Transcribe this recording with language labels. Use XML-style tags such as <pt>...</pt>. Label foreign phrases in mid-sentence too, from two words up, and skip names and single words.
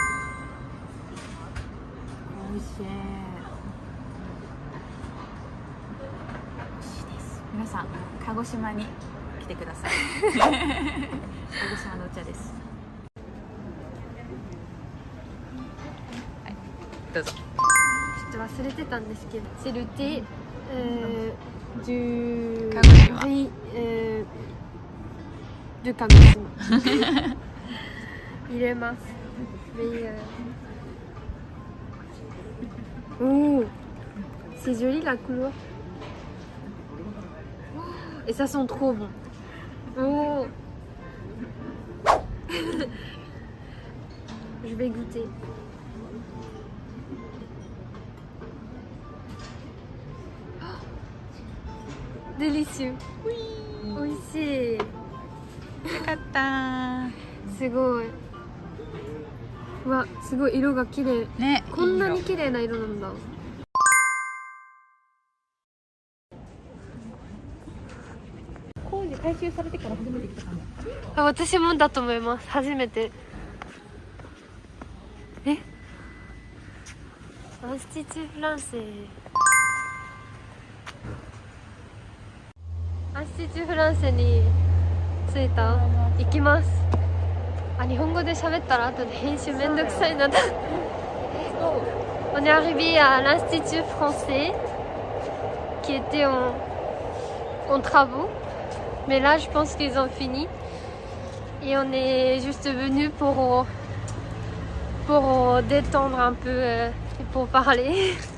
<ja>美味しい。美味しいです。皆さん、鹿児島に来てください。鹿児島のお茶です。はい、どうぞ。ちょっと忘れてたんですけど、</ja> <fr>c'est le thé du riz de Kagoshima. 入れます。Oh, c'est joli la couleur. Et ça sent trop bon. Oh. Je vais goûter. Délicieux. Oui.</fr> <ja>美味しい。よかった。すごい。うわ、すごい色が綺麗。ね、こんなに綺麗な色なんだ。工事改修されてから初めて来たかも。あ、私もだと思います。初めて。え？アンスティチュ・フランセ。アンスティチュ・フランセに着いた。行きます。あ、日本語で喋ったら後で編集めんどくさいな。</ja> <fr>On est arrivé à l'Institut français qui était en travaux. Mais là, je pense qu'ils ont fini. Et on est juste venu pour détendre un peu et pour parler.</fr>